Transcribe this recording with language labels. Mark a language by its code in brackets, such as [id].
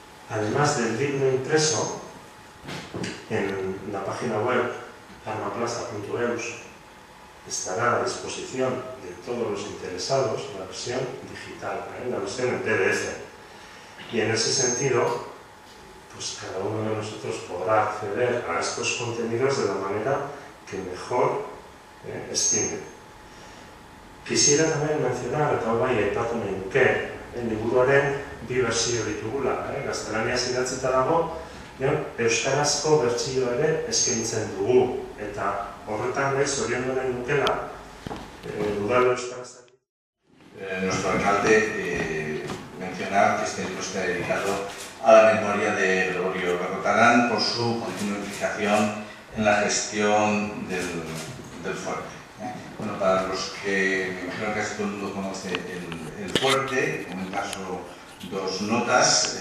[es] Además del libro impreso, en la página web armaplaza.eus estará a disposición de todos los interesados la versión digital, la versión en PDF. Y en ese sentido, pues cada uno de nosotros podrá acceder a estos contenidos de la manera que mejor estime. Quisiera también mencionar, [eu] eta bai aipatu nahi nuke, liburuaren bi bertsio ditugula, gaztelaniaz idatzita dago, euskarazko bertsioa ere eskaintzen dugu, eta horretan zoriondu nahi nukela, udal euskaraz. [es] Nuestro alcalde mencionar que este libro está dedicado a la memoria de Gregorio Berrotarán por su continua implicación en la gestión del fuerte. Bueno, para los que me imagino que casi todo el mundo conoce el fuerte, en el caso dos notas.